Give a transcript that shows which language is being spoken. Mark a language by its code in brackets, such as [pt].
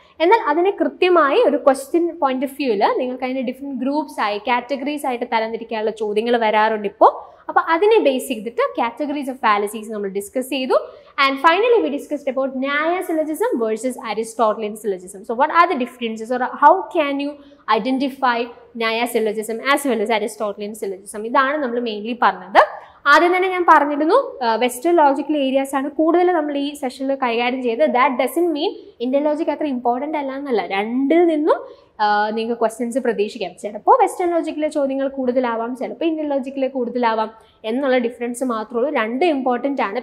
[ml] എന്നാൽ അതിനെ കൃത്യമായി ഒരു ക്വസ്റ്റ്യൻ പോയിന്റ് ഓഫ് വ്യൂവിൽ നിങ്ങൾക്ക് അതിനെ ഡിഫറെൻറ്റ് ഗ്രൂപ്പ്സ് ആയി കാറ്റഗറീസ് ആയിട്ട് തരംതിരിക്കാനുള്ള ചോദ്യങ്ങൾ വരാറുണ്ട് ഇപ്പോൾ. അപ്പോൾ അതിനെ ബേസ് ചെയ്തിട്ട് കാറ്റഗറീസ് ഓഫ് ഫാലസീസ് നമ്മൾ ഡിസ്കസ് ചെയ്തു. [en] And finally we discussed about Nyaya syllogism versus Aristotelian syllogism. So what are the differences, or how can you identify Nyaya syllogism as well as Aristotelian syllogism? [ml] ഇതാണ് നമ്മൾ mainly പറഞ്ഞത്. ആദ്യം തന്നെ ഞാൻ പറഞ്ഞിരുന്നു western logical areas ആണ് കൂടുതൽ നമ്മൾ ഈ സെഷനിൽ കൈകാര്യം ചെയ്തത്. [en] that doesn't mean [ml] Indian logic അത്ര ഇമ്പോർട്ടൻ്റ് അല്ല എന്നല്ല. രണ്ടിൽ നിന്നും നിങ്ങൾക്ക് ക്വസ്റ്റ്യൻസ് പ്രതീക്ഷിക്കാം. ചിലപ്പോൾ വെസ്റ്റേൺ ലോജിക്കിലെ ചോദ്യങ്ങൾ കൂടുതലാവാം, ചിലപ്പോൾ ഇന്ത്യൻ ലോജിക്കിലെ കൂടുതലാവാം എന്നുള്ള ഡിഫറൻസ് മാത്രമേ ഉള്ളൂ. 2 ഇമ്പോർട്ടൻ്റ് ആണ്.